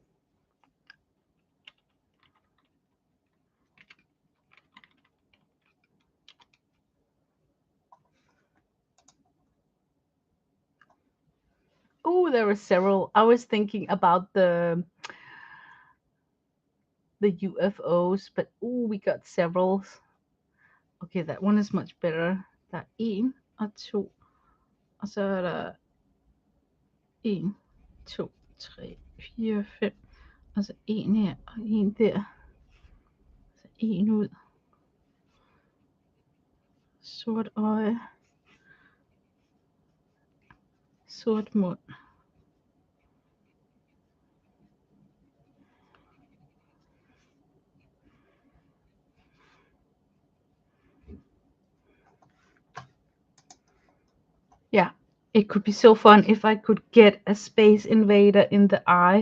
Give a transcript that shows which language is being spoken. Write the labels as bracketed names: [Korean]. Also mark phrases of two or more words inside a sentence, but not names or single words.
[English] Oh, there were several. I was thinking about the UFOs, but oh, we got several. Okay, that one is much better. [Danish] Der er en og to, og så er der en, to, tre, fire, fem, og så en her og en der. Så en ud. Sort øje, sort mund. [English] Yeah, it could be so fun if I could get a space invader in the eye.